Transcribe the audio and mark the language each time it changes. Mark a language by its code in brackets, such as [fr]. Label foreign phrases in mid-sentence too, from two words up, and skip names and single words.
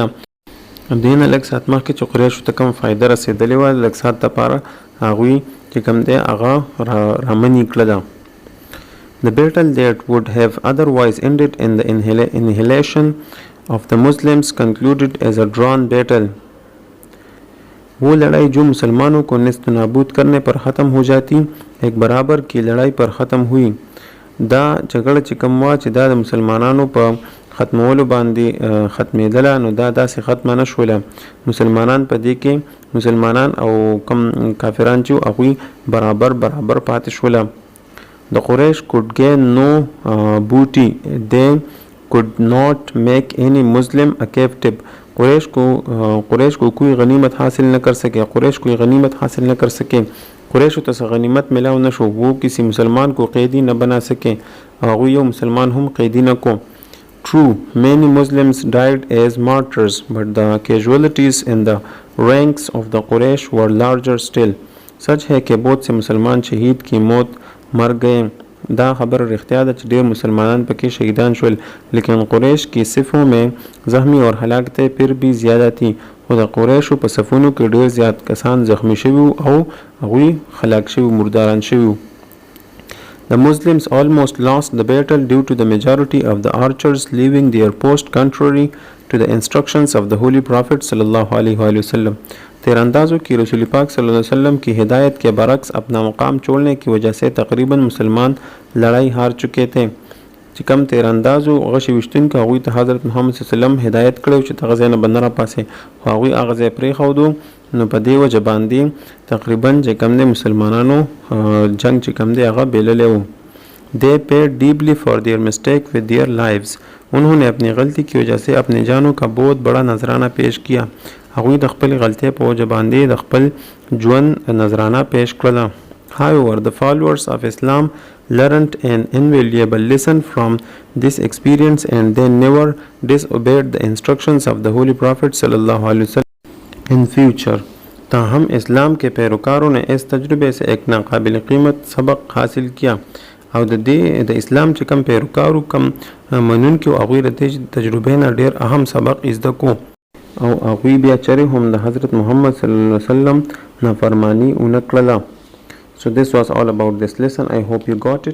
[ps] دین لږ ساعت مخکې چې قریشو ته کوم فایده رسېدلې وه لږ ساعت دپاره هغوی چې کوم دی هغه رامنې کړه ده. [en] The battle that would have otherwise ended in the annihilation of the Muslims concluded as a drawn battle. [ur] وہ لڑائی جو مسلمانوں کو نیست نابود کرنے پر ختم ہو جاتی ایک برابر کی لڑائی پر ختم ہوئی. [ps] دا جګړه چې کوم وا چې دا د مسلمانانو په ختمولو باندې ختمېدله نو دا داسې ختمه نه شوله. مسلمانان په دې کې مسلمانان او کم کافران چې هغوی برابر پاتې شوله. [en] The Quraysh could gain no booty. They could not make any Muslim a captive. [ur] قریش کو کوئی غنیمت حاصل نہ کر سکے. [ps] قریش ته غنیمت ملاو نشو. [ur] وہ کسی مسلمان کو قیدی نہ بنا سکے. [ps] هغوی یو مسلمان هم قیدی نہ کو. [en] True, many Muslims died as martyrs, but the casualties in the ranks of the Quraysh were larger still. [ur] سچ ہے کہ بہت سے مسلمان شہید کی موت مر گئے. [ps] دا خبر رښتیا ده چې ډیر مسلمانان پکې شهیدان شول [ur] لیکن قریش کی صفوں میں زخمی اور ہلاکتیں پھر بھی زیادہ تھی. [ps] خو د قریشو په صفونو کې ډیر زیات کسان زخمی شوي او هغوی هلاک شوي مرداران شوي. [en] The Muslims almost lost the battle due to the majority of the archers leaving their post contrary to the instructions of the Holy Prophet [ar] صلی اللہ علیہ وسلم. [ur] تیراندازوں کی رسول پاک [ar] صلی اللہ علیہ وسلم [ur] کی ہدایت کے برعکس اپنا مقام چھوڑنے کی وجہ سے تقریباً مسلمان لڑائی ہار چکے تھے. [ps] چې کم تیراندازو غشي وشتونکو هغوی ته حضرت محمد [ar] صلی الله علیه وسلم [ps] هدایت کړی چې دغه ځای نه به نه راپاسې خو هغوی هغه ځای پرېښودو. نو په دې وجه باندې تقریبا چې کم دی مسلمانانو جنگ چې کم دی هغه بیللی و. [en] They paid deeply for their mistake with their lives. [ur] انہوں نے اپنی غلطی کی وجہ سے اپنی جانوں کا بہت بڑا نذرانہ پیش کیا. [ps] هغوی د خپل غلطۍ په وجه باندې د خپل ژوند نظرانه پیش کړله. [en] However, the followers of Islam learned an invaluable lesson from this experience and they never disobeyed the instructions of the Holy Prophet [ar] صلی اللہ علیہ وسلم [en] in future. [ur] تاہم اسلام کے پیروکاروں نے اس تجربے سے ایک ناقابل قیمت سبق حاصل کیا [ps] او د اسلام چې کم پیروکارو کم منونکي هغوی د تجربې نه ډېر اهم سبق زده کو او هغوی بیا چرې هم د حضرت محمد [ar] صلی الله علیه وسلم [ps] نافرمانی ونه کړله. [en] So this was all about this lesson. I hope you got it.